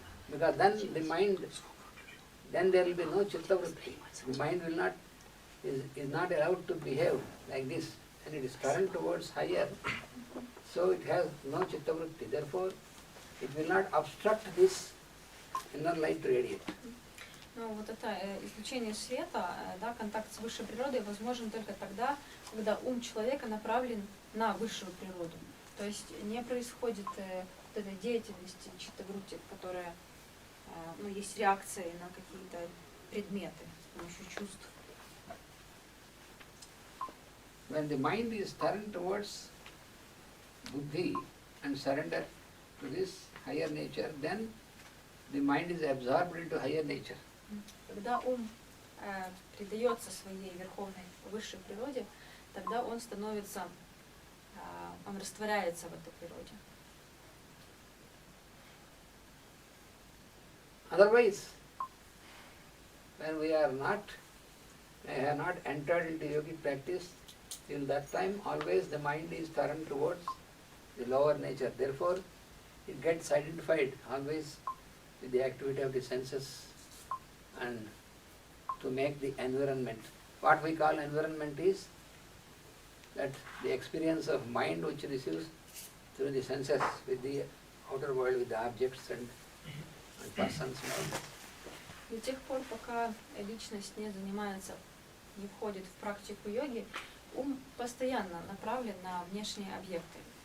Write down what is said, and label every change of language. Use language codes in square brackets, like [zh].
[en] Because then the mind, then there will be no chitta vritti. The mind will not, is not allowed to behave like this. And it is turned towards higher. So it has no chitta vritti. Therefore, it will not obstruct this inner light to radiate. [ru] Но вот это излучение света, да, контакт с высшей природой возможен только тогда, когда ум человека направлен на высшую природу. То есть не происходит вот этой деятельности читтаврутти, которая, ну, есть реакции на какие-то предметы с помощью чувств. [en] When the mind is turned towards buddhi and surrender to this higher nature, then the mind is absorbed into higher nature. [ru] Когда ум предается своей верховной высшей природе, тогда он становится, он растворяется в этой природе. [en] Otherwise, when we have not entered into yogic practice, till that time always the mind is turned towards the lower nature. Therefore, it gets identified always with the activity of the senses and to make the environment. What we call environment is that the experience of mind which receives through the senses with the outer world, with the objects and persons and all that. [ru] До тех пор, пока личность не занимается, не входит в практику йоги, ум постоянно направлен на внешние объекты.